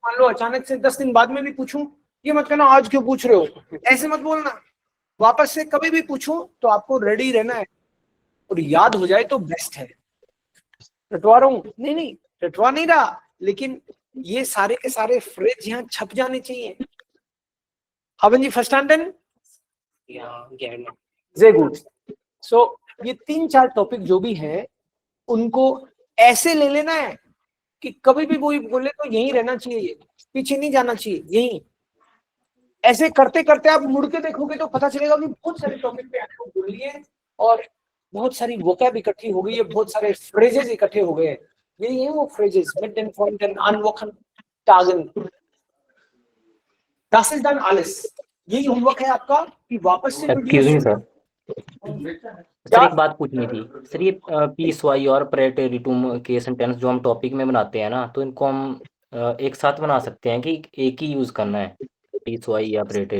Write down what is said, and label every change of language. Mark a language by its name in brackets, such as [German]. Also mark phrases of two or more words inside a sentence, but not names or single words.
[Hindi] मान लो अचानक से 10 दिन बाद में भी पूछूं, ये मत कहना आज क्यों पूछ रहे हो, ऐसे मत बोलना। वापस से कभी भी पूछूं तो आपको रेडी रहना है और याद हो जाए तो बेस्ट है। रटवा रहा हूं? नहीं रटवा नहीं रहा, लेकिन ये सारे के सारे फ्रेज यहाँ छप जाने चाहिए। [German] Haben Sie verstanden? Ja, gerne. Sehr gut. So, [Hindi] ये 3-4 टॉपिक जो भी है उनको ऐसे ले लेना है कि कभी भी कोई बोले तो यहीं रहना चाहिए, पीछे नहीं जाना चाहिए, यहीं। ऐसे करते करते आप मुड़ के देखोगे तो पता चलेगा कि बहुत सारे टॉपिक पे आपको बोल लिए और बहुत सारी वोकैब इकट्ठी हो गई है, बहुत सारे फ्रेजेस इकट्ठे हो गए हैं। यही है वो फ्रेजेस, [German] mit den Freunden, an Wochentagen। Das ist dann alles। [Hindi] यही होमवर्क है आपका कि वापस से [English] excuse me [Hindi] सर, सर एक बात पूछनी थी सर। ये पीस वाई और प्रेटेरिटुम के सेंटेंस जो हम टॉपिक में बनाते हैं ना, तो इनको हम एक साथ बना सकते हैं कि एक ही यूज करना है, पीस वाई या प्रेटेरिटुम?